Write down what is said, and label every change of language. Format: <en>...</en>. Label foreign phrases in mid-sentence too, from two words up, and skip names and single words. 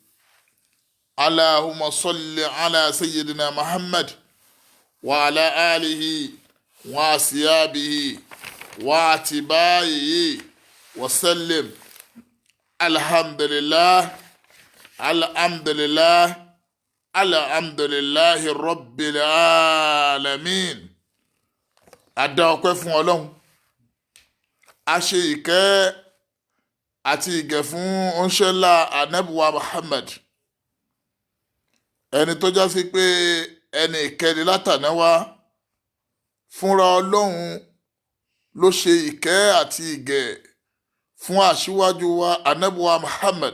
<ar>اللهم صل على سيدنا محمد وعلى آله وأصحابه واتباعه وسلم. الحمد لله الحمد لله الحمد لله رب العالمين.</ar> <yo>Adá ọpẹ́ fún Ọlọ́run, a ṣe ìkẹ́ àti ìgẹ̀ fún oníṣẹ́lá Ànábì wa Muhammad, ẹni tó já sí pé ẹni ìkẹ́ni látàná wá. Fúnra Ọlọ́run ló ṣe ìkẹ́ àti ìgẹ̀ fún aṣíwájú wa Ànábì wa Muhammad.</yo>